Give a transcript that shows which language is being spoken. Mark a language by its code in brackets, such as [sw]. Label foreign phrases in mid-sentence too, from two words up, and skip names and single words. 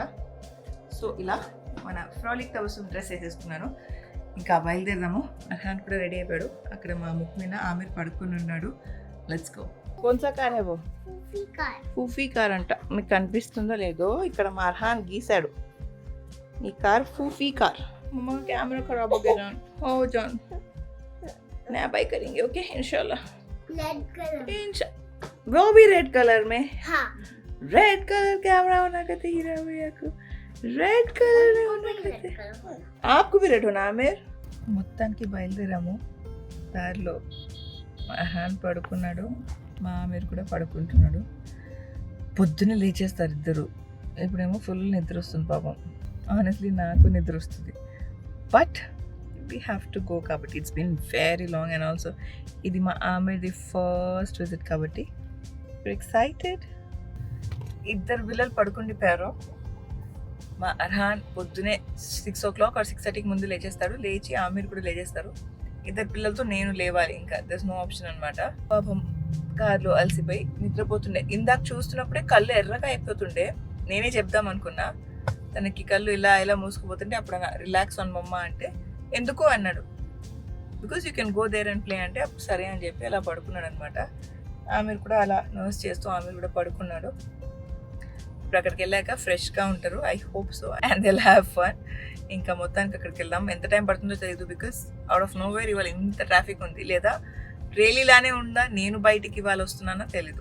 [te] సో ఇలా మన ఫ్రాలిక్ తబస్సుం డ్రెస్ వేసేసుకున్నాను. ఇంకా బయలుదేరదాము. అర్హాన్ కూడా రెడీ అయిపోయాడు. అక్కడ మా ముక్కు మీద ఆమెర్ పడుకుని ఉన్నాడు. [en] let's go. [hi] कौन सा कार है वो? फूफी कार అంట. [te] మీకు కనిపిస్తుందో లేదో ఇక్కడ మా అర్హాన్ గీశాడు. ఈ కార్ ఫూఫీ కార్. [hi] मम्मा कैमरा खराब हो गया जान. हो जान नया बाय करेंगे ओके इंशाल्लाह. [en] red colour. [hi] वो भी [en] red colour [hi] में. हाँ. [en] red colour camera [hi] होना कहते हीरा भैया को. [en] red colour [hi] में होना कहते. आपको भी रेड होना आमिर. [te] మొత్తానికి బయలుదేరాము. దారిలో అర్హాన్ పడుకున్నాడు, మా ఆమిర్ కూడా పడుకుంటున్నాడు. పొద్దున్నే లేచేస్తారు ఇద్దరు. ఇప్పుడేమో ఫుల్ నిద్ర వస్తుంది పాపం. ఆనెస్ట్లీ నాకు నిద్ర వస్తుంది. [en] but we have to go కాబట్టి it's been very long. and also [te] ఇది మా ఆమిర్ది [en] first visit [te] కాబట్టి ఎక్సైటెడ్. ఇద్దరు పిల్లలు పడుకుండిపోయారు. మా అర్హాన్ పొద్దునే [en] 6 o'clock or 6:30 [te] ముందు లేచేస్తాడు. లేచి ఆమిర్ కూడా లేచేస్తారు. ఇద్దరు పిల్లలతో నేను లేవాలి. ఇంకా [en] there's no option [te] అనమాట. పాపం కార్లో అలసిపోయి నిద్రపోతుండే. ఇందాక చూస్తున్నప్పుడే కళ్ళు ఎర్రగా అయిపోతుండే. నేనే చెప్దాం అనుకున్నా తనకి, కళ్ళు ఇలా ఇలా మూసుకుపోతుంటే అప్పుడు [en] relax on mamma [te] అంటే ఎందుకు అన్నాడు. [en] because you can go there and play [te] అంటే అప్పుడు సరే అని చెప్పి అలా పడుకున్నాడు అనమాట. ఆమిర్ కూడా అలా నర్స్ చేస్తూ ఆమిర్ కూడా పడుకున్నాడు. ఇప్పుడు అక్కడికి వెళ్ళాక ఫ్రెష్గా ఉంటారు. [en] I hope so and they will have fun. [te] ఇంకా మొత్తానికి అక్కడికి వెళ్దాం. ఎంత టైం పడుతుందో తెలియదు. [en] because out of nowhere [te] ఇవాళ ఇంత ట్రాఫిక్ ఉంది. లేదా రేలీలానే ఉందా, నేను బయటికి ఇవాళ వస్తున్నానో తెలీదు.